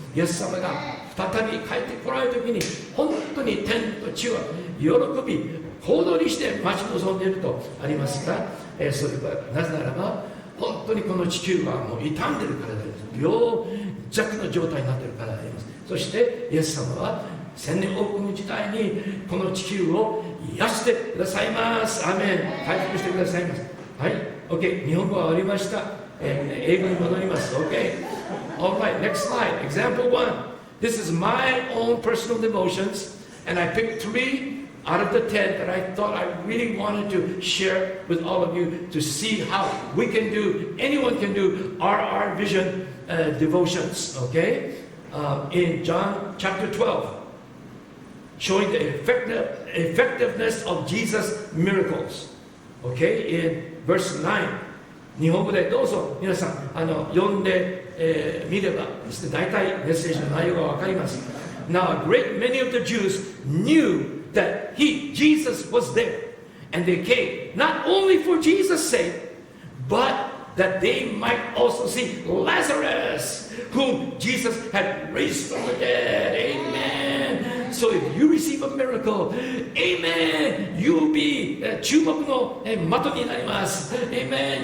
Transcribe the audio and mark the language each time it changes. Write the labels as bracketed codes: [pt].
[ja] イエス様が再び帰ってこられる時に本当に天と地は喜び行動にして待ち望んでいるとありますが、それはなぜならば本当にこの地球はもう傷んでるからであります。病弱の状態になっているからであります。そしてイエス様は千年王国の時代にこの地球を癒してくださいます。アーメン。回復してくださいます。はい、 OK、 日本語は終わりました。英語に戻ります。 [en] OK、 Alright, next slide. Example 1. This is my own personal devotions, and I picked 3 out of the 10 that I thought I really wanted to share with all of you to see how we can do, anyone can do RR vision devotions. Okay, in John chapter 12, showing the effectiveness of Jesus' miracles. Okay, in verse 9. [ja] 日本語でどうぞ皆さん読んで、見ればですね、大体メッセージの内容がわかります。 [en] Now a great many of the Jews knew that Jesus was there, and they came not only for Jesus' sake, but that they might also see Lazarus, whom Jesus had raised from the dead. Amen. So if you receive a miracle, amen, you'll be [ja] 注目の的になります。 [en] Amen.